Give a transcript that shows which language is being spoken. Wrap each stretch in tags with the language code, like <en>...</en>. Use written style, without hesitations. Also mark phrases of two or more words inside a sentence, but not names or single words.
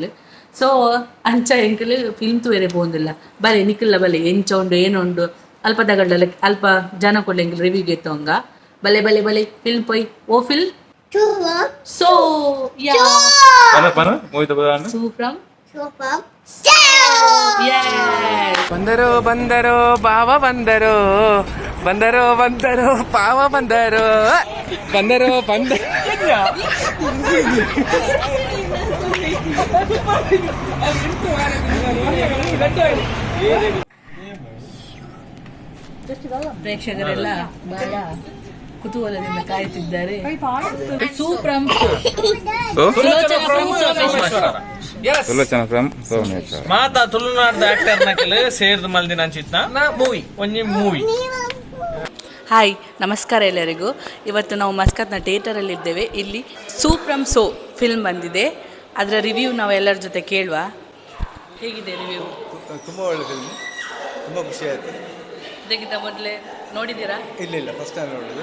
<tcy>ಸೊ ಅಂಚ ಎಂಕಲ್ ಫಿಲ್ಮ್ ತೂವರೆ ಪೋಂದುಲ್ಲ, ಬಲೆ ನಿಖಿಲ್ಲ ಬಲೆ ಎಂಚ ಉಂಡು ಏನುಂಡು ಅಲ್ಪ ತಗಡ್ಲ ಅಲ್ಪ ಜನ ಕೊಡ್ಲಿ ರಿವ್ಯೂಗೆ ಎತ್ತೋಂಗ. ಬಲೆ ಬಲೆ ಬಲೆ ಫಿಲ್ಮ್ ಪೊಯ್ ಓ ಫಿಲ್ಮ್ ಸೋ ಸೂ ಫ್ರಮ್</tcy> <kn>ಬಂದರು ಭಾವ ಬಂದರು. ಬಂದರು ಭಾವ ಬಂದರು. ಪ್ರೇಕ್ಷಕರೆಲ್ಲ ಬಹಳ ಕುತೂಹಲದಿಂದ ಕಾಯುತ್ತಿದ್ದಾರೆ.</kn> <tcy>ಮಾತಾ ತುಳುನಾಡ್ದ ಆಕ್ಟರ್ ನಕಲೆ ಸೇರ್ದು ಮಲ್ದಿನ ಅಂಚಿತ್ನ ಮೂವಿ ಒಂಜಿ ಮೂವಿ.</tcy> <kn>ಹಾಯ್, ನಮಸ್ಕಾರ ಎಲ್ಲರಿಗೂ. ಇವತ್ತು ನಾವು ಮಸ್ಕತ್ನ ಥಿಯೇಟರಲ್ಲಿದ್ದೇವೆ. ಇಲ್ಲಿ ಸೂ ಫ್ರಮ್ ಸೋ ಫಿಲ್ಮ್ ಬಂದಿದೆ, ಅದರ ರಿವ್ಯೂ ನಾವು ಎಲ್ಲರ ಜೊತೆ ಕೇಳುವ. ಹೇಗಿದೆ ರಿವ್ಯೂ? ತುಂಬ ಒಳ್ಳೆ ಫಿಲ್ಮ್, ತುಂಬ ಖುಷಿ ಆಯಿತು. ಇದಕ್ಕಿಂತ ಮೊದಲೇ ನೋಡಿದ್ದೀರಾ? ಇಲ್ಲ</kn> <en>first time</en> <kn>ನೋಡೋದು.</kn>